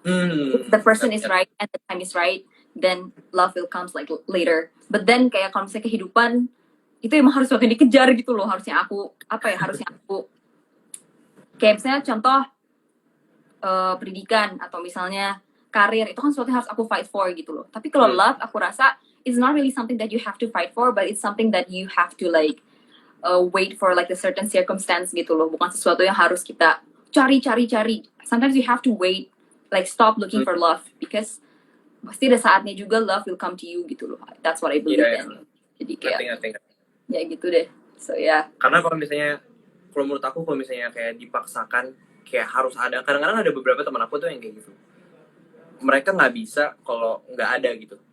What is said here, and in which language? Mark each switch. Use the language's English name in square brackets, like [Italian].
[English] If the person is right and the time is right, then love will comes like later. But then [Indonesian] kayak kalau misalnya kehidupan itu emang harus makin dikejar gitu loh. Harusnya aku kayak misalnya contoh pendidikan atau misalnya karir, itu kan sesuatu yang harus aku [English] fight for [Indonesian] gitu loh. Tapi kalau love, aku rasa [English] it's not really something that you have to fight for, but it's something that you have to like wait for like a certain circumstance [Indonesian] gitu loh. Bukan sesuatu yang harus kita cari. [English] Sometimes you have to wait, like stop looking for love, because [Indonesian] pasti ada saatnya juga [English] love will come to you [Indonesian] gitu loh. [English] That's what I believe in. [Indonesian] Jadi kayak ya gitu deh. [English] So ya. [Indonesian] Karena kalau menurut aku kalau misalnya kayak dipaksakan kayak harus ada, kadang-kadang ada beberapa teman aku tuh yang kayak gitu, mereka nggak bisa kalau nggak ada gitu.